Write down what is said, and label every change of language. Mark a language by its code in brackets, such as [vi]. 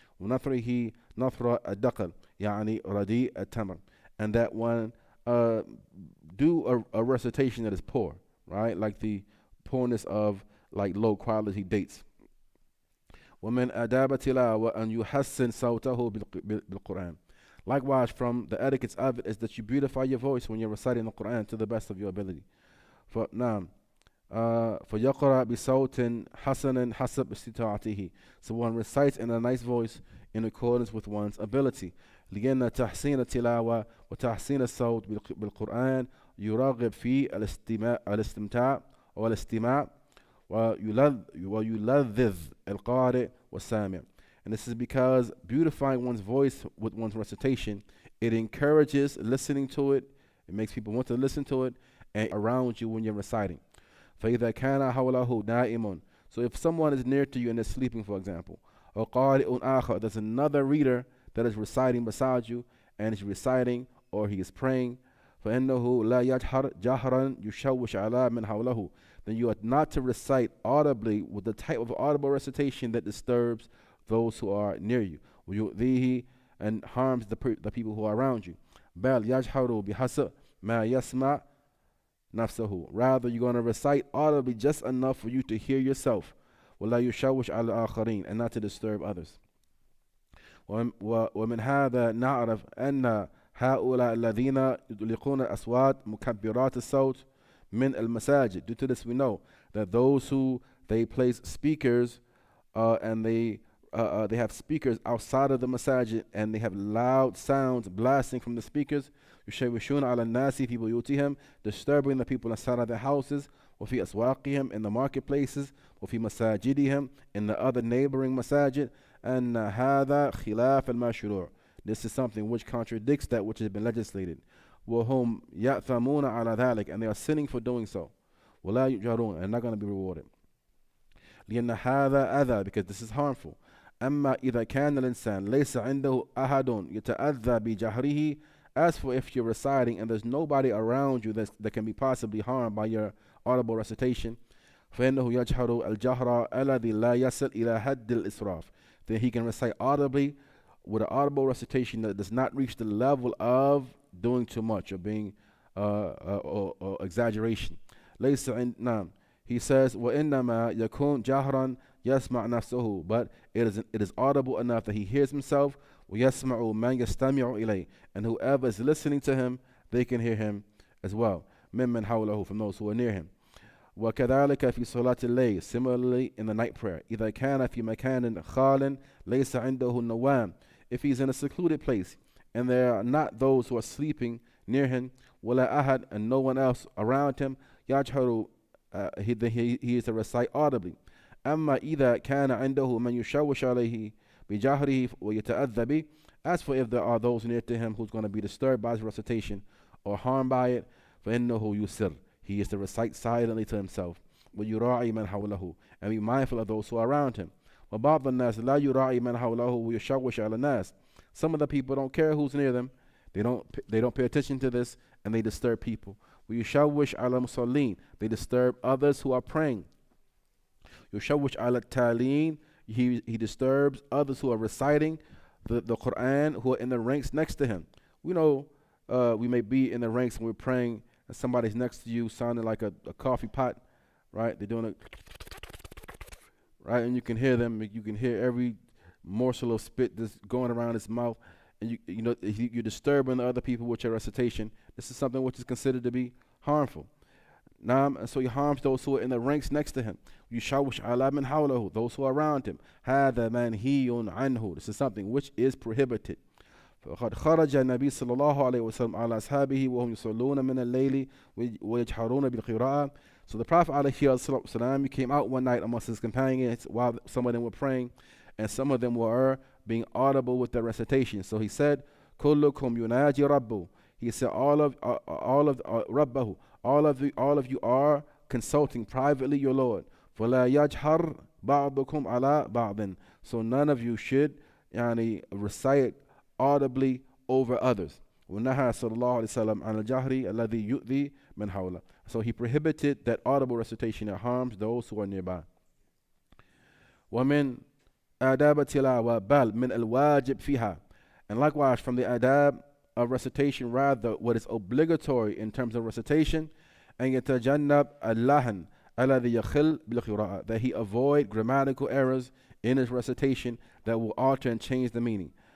[ar] ونثره نثر الدقل يعني رديء التمر, [en] and that one do a recitation that is poor, right? Like the poorness of like low quality dates. [ar] ومن آداب التلاوة أن يحسن صوته بالقرآن. [en] Likewise, from the etiquettes of it is that you beautify your voice when you're reciting the Quran to the best of your ability. For now, [ar] فَيَقْرَأ بِصَوْتٍ حَسَنٍ حَسَبْ اسْتِطَاعَتِهِ. [en] So one recites in a nice voice in accordance with one's ability. [ar] لأن تحسين التلاوة وتحسين الصوت بالقرآن يرغب في الاستمتاع والاستماع ويلذذ القارئ والسامع. [en] And this is because beautifying one's voice with one's recitation, it encourages listening to it, it makes people want to listen to it, and around you when you're reciting. [ar] فَإِذَا كَانَ حَوْلَهُ نَائِمٌ. [en] So if someone is near to you and they're sleeping, for example, or [ar] قَارِئٌ آخَر, [en] there's another reader that is reciting beside you, and is reciting or he is praying, [ar] فَإِنَّهُ لَا يَجْهَرْ جَهْرًا يُشَوِّشْ عَلَى مَنْ حَوْلَهُ. [en] Then you are not to recite audibly with the type of audible recitation that disturbs those who are near you, [ar] ويؤذيه, [en] and harms the people who are around you. [ar] بَلْ يَجْهَرُ بِحَسَبْ مَا يَسْمَعْ نَفْسَهُ. [en] Rather, you're going to recite audibly just enough for you to hear yourself, [ar] وَلَا يُشَوِّشْ عَلَى الْآخَرِينَ, [en] and not to disturb others. [ar] ومن هذا نعرف أن هؤلاء الذين يطلقون أصوات مكبرات الصوت من المساجد. [en] Due to this, we know that those who they place speakers and they have speakers outside of the masajid, and they have loud sounds blasting from the speakers. [ar] يشوشون على الناس في بيوتهم, [en] disturbing the people inside of their houses. [ar] وفي أسواقهم, [en] in the marketplaces. [ar] وفي مساجدهم, [en] in the other neighboring masajid. [ar] And هذا خلاف المشروع. [en] This is something which contradicts that which has been legislated. [ar] وهم يأثمون على ذلك, [en] and they are sinning for doing so. [ar] ولا يؤجرون, [en] and not going to be rewarded. [ar] لأن هذا أذى, [en] because this is harmful. [ar] أما إذا كان الإنسان ليس عنده أحد يتأذى بجهره. [en] As for if you're reciting and there's nobody around you that can be possibly harmed by your audible recitation, [ar] فإنه يجهر الجهر الذي لا يصل إلى حد الإسراف. [en] Then he can recite audibly with an audible recitation that does not reach the level of doing too much or being or exaggeration. [ar] ليس عندنا. [en] He says, [ar] وإنما يكون جهرا يسمع نفسه, [en] but it is audible enough that he hears himself. [ar] ويسمع من يستمع إليه, [en] and whoever is listening to him, they can hear him as well. [ar] ممن حوله, [en] from those who are near him. [ar] وكذلك في صلاة الليل, [en] similarly in the night prayer. [ar] إذا كان في مكان خال ليس عنده النوام. [en] If he's in a secluded place and there are not those who are sleeping near him, [ar] ولا أحد, [en] and no one else around him, [ar] يجهر, [en] he is to recite audibly. [ar] أما إذا كان عنده من يشوش عليه بجهره ويتأذى به. [en] As for if there are those near to him who's going to be disturbed by his recitation or harmed by it, [ar] فإنه يسر, [en] he is to recite silently to himself. [ar] ويراعي من حوله, [en] and be mindful of those who are around him. [ar] وبعض الناس لا يراعي من حوله ويشوش على الناس. [en] Some of the people don't care who's near them. They don't pay attention to this, and they disturb people. [ar] ويشوش على المصلين, [en] they disturb others who are praying. [ar] يشوش على التالين, [en] he disturbs others who are reciting the Quran, who are in the ranks next to him. We know we may be in the ranks and we're praying, and somebody's next to you sounding like a coffee pot, right? They're doing it, right? And you can hear them. You can hear every morsel of spit that's going around his mouth, and you're disturbing the other people with your recitation. This is something which is considered to be harmful. And so he harms those who are in the ranks next to him. [ar] يشوش على من حوله, [en] those who are around him. [ar] هذا منهي عنه, [en] this is something which is prohibited. [ar] فقد خرج النبي صلى الله عليه وسلم على أصحابه وهم يصلون من الليل ويجهرون بالقراءة. [en] So the Prophet ﷺ, he came out one night amongst his companions while some of them were praying, and some of them were being audible with their recitation. So he said, [ar] كلكم يناجي ربه. [en] He said, all of ربه, all of you are consulting privately your Lord. [ar] فلا يجهر بعضكم على بعض. [en] So none of you should recite audibly over others. [ar] ونهى صلى الله عليه وسلم عن الجهر الذي يؤذي من حوله. [en] So he prohibited that audible recitation that harms those who are nearby. [ar] ومن آداب التلاوة بل من الواجب فيها. [en] And likewise from the adab of recitation, rather what is obligatory in terms of recitation, [ar] أن يتجنب اللحن الذي يخل بالقراءة, [en] that he avoid grammatical errors in his recitation that will alter and change the meaning.